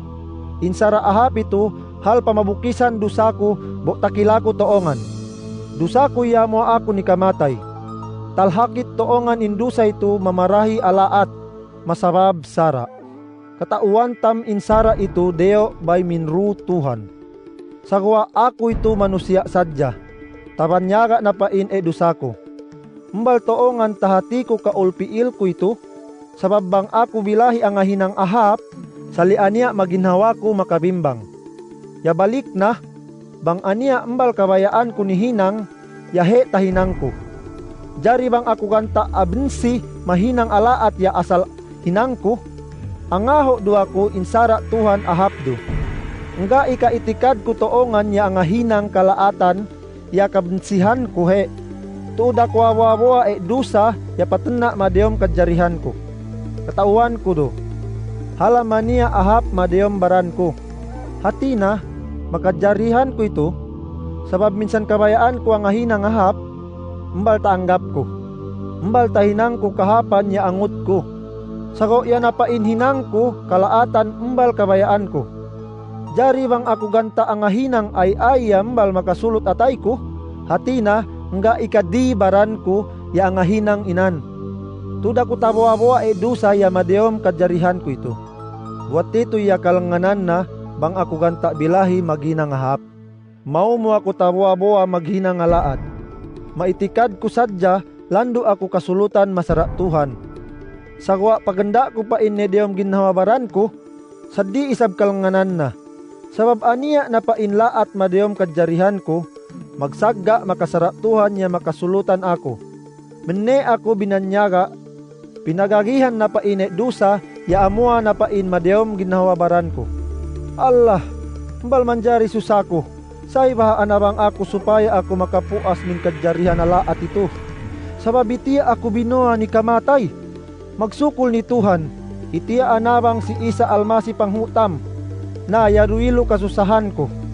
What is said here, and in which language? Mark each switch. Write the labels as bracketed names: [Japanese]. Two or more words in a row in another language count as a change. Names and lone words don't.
[Central Sama] Insara ahap ito hal pamabukisan dusaku bo takilako toongan. Dusaku ya mo ako ni kamatay. Talhakit toongan indusa ito mamarahi alaat masabab sara. Katauan tam insara ito deo by minru Tuhan. Sagwa ako ito manusia sadya. Tabanyaga na pain dusako. Mbal toongan tahati ko kaulpiil ko ito. Sabab bang ako bilahi ang ahinang ahap, saliania maginhawa ko makabimbang. Ya balik na, bang ania mbal kabayaan ko ni hinang, yahe tahinang ko. Jari bang ako ganta abensi mahinang alaat ya asal hinang ko. Angaho dua ko insara Tuhan ahapdo. Nga ika itikad ko toongan ya angahinang kalaatan ya kabensihan ko he. Tuda ko awawa dusa ya patena madeom kajarihan ko. Katauan ko do. Halamania ahap madeom baran ko. Hatina makajarihan ko ito. Sabab minsan kabayaan ko ang ahinang ahap. Mbal taanggap ko. Mbal tahinang ko kahapan ya angut ko. Sago ya napainhinang ko kalaatan mbal kabayaan ko. Jari bang ako ganta ang ahinang ay mbal makasulot atay ko. Hatina nga ikadi baran ko ya ang ahinang inan. Tuda ko tabuabuwa dusa ya madeom kajarihan ko ito. Buat ito ya kalanganan na bang ako ganta bilahi maghinang ahap. Mao mo ako tabuabuwa maghinang alaad. Maitikad ko sadya lando ako kasulutan masara Tuhan. Sagwa paganda ko pa inedeom ginhawabaran ko, sadi isab kalanganan na. Sabab aniya na painlaat madeom kajarihan ko, magsagga makasara Tuhan niya makasulutan ako. Menne ako binanyaga, pinagagihan na paine dusa, ya amua na pain madeom ginhawabaran ko. Allah, mbal manjari susako, say bahaan abang ako supaya ako makapuas min kajarihan alaat ito. Sabab itiya ako binoa ni kamatay. Magsukol ni Tuhan, itiya anabang si Isa Almasi panghutam, na yaruilo kasusahan ko.